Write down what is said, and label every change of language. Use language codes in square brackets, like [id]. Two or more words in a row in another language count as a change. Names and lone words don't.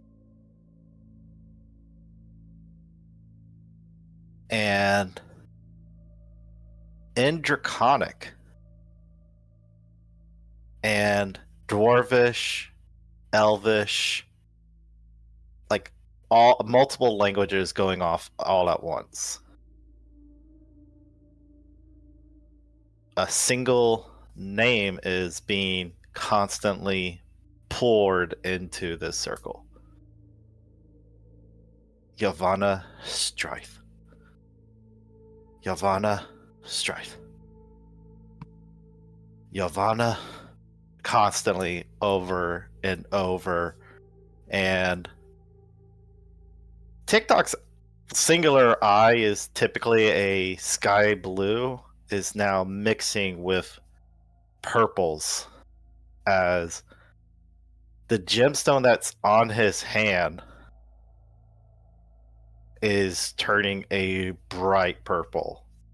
[en] And in Draconic and Dwarvish, Elvish, like all multiple languages going off all at once, a single name is being constantly poured into this circle. Ylvanna Strif. Ylvanna Strif. Ylvanna, constantly over and over. And TikTok's singular eye is typically a sky blue, is now mixing with purples as the gemstone that's on his hand is turning a bright purple.